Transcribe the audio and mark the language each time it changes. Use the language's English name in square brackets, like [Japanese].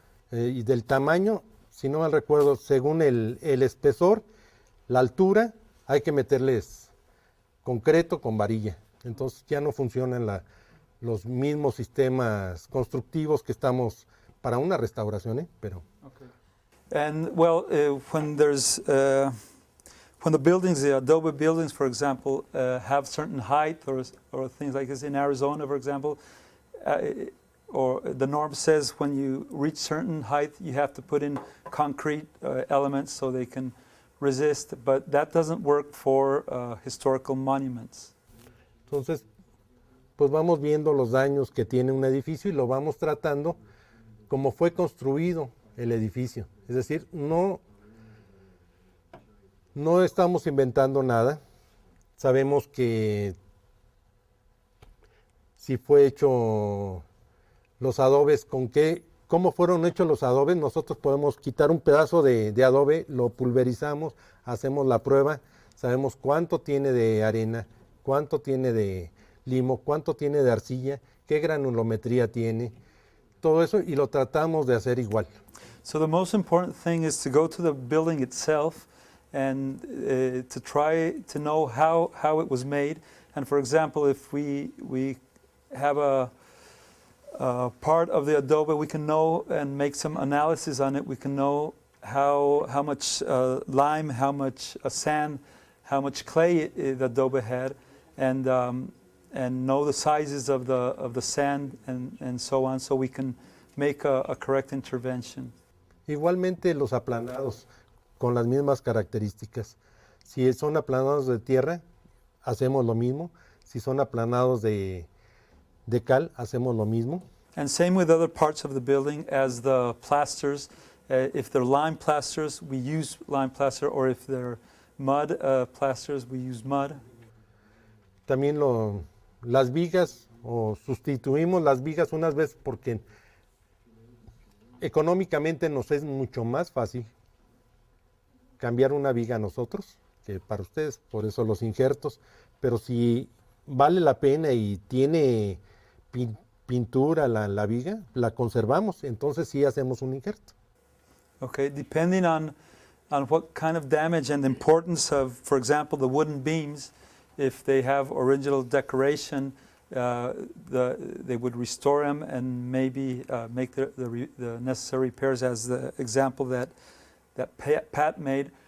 [Spanish] Y del tamaño, si no mal recuerdo, según el espesor, la altura, hay que meterles concreto con varilla. Entonces ya no funcionan los mismos sistemas constructivos que estamos para una restauración, ¿eh? Pero [English] Okay. And well, when the buildings, the adobe buildings, for example, have certain height or things like this in Arizona, for example, or the norm says when you reach certain height, you have to put in concrete elements so they can resist, but that doesn't work for historical monuments. [Spanish] entonces, pues vamos viendo los daños que tiene un edificio y lo vamos tratando como fue construido el edificio. Es decir, no estamos inventando nada. Sabemos que si fue hecho los adobes, cómo fueron hechos los adobes, nosotros podemos quitar un pedazo de adobe, lo pulverizamos, hacemos la prueba, sabemos cuánto tiene de arena, cuánto tiene de limo, cuánto tiene de arcilla, qué granulometría tiene, todo eso, y lo tratamos de hacer igual. [English] So the most important thing is to go to the building itself and to try to know how it was made. And for example, if we have a part of the adobe, we can know and make some analysis on it. We can know how much lime, how much sand, how much clay the adobe had, and know the sizes of the sand and so on, so we can make a correct intervention. [Spanish] Igualmente los aplanados, con las mismas características. Si son aplanados de tierra, hacemos lo mismo. Si son aplanados de cal, hacemos lo mismo. [English] And same with other parts of the building as the plasters. If they're lime plasters, we use lime plaster, or if they're mud plasters, we use mud. [Spanish] También las vigas, o sustituimos las vigas unas veces porque económicamente nos es mucho más fácil cambiar una viga a nosotros que para ustedes, por eso los injertos. Pero si vale la pena y tiene pintura la viga, la conservamos, entonces sí hacemos un injerto. [English] Okay, depending on what kind of damage and importance of, for example, the wooden beams, if they have original decoration, they would restore them and maybe make the necessary repairs, as the example that Pat made.